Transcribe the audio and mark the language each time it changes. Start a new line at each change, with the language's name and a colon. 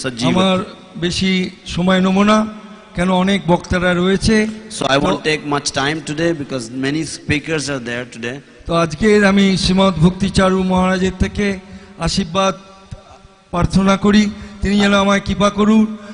Bangla: আমার বেশি সময় নেব না, কেন অনেক বক্তারা রয়েছে।
English: So I won't take much time today because many speakers are there today.
Bangla: তো আজকের আমি শ্রীমৎ ভক্তি চারু মহারাজের থেকে আশীর্বাদ প্রার্থনা করি, তিনি যেন আমায় কৃপা করুন।